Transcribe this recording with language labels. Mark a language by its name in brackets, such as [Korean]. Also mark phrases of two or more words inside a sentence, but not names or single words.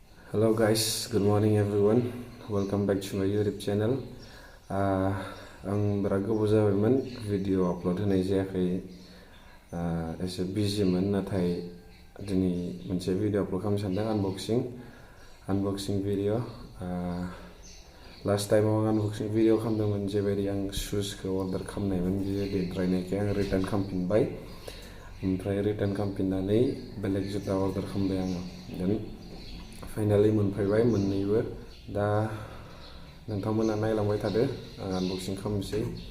[English] Hello guys, good morning everyone. Welcome back to my YouTube channel. [Bodo] आं बिराद गोबाव जाबायमोन भिडिअ आपलोड होनाय जायाखै एसे बिजिमोन नाथाय दिनै मोनसे भिडिअ आपलोड खालामनो सानदों अनबक्सिं भिडिअ लास्ट टाइमाव आं अनबक्सिं भिडिअ खालामदोंमोन जेबायदि आं शुजखौ अर्डार खालामनायमोन बियो देद्रायनायखाय आं रिटार्न खालामफिनबाय ओमफ्राय रिटार्न खालामफिननानै बेलेग जुता अर्डार खालामबाय आङो देन फाइनाली मोनफैबाय मोननैबो दा नोंथांमोना नायलांबाय थादो आं अनबक्सिं खालामनोसै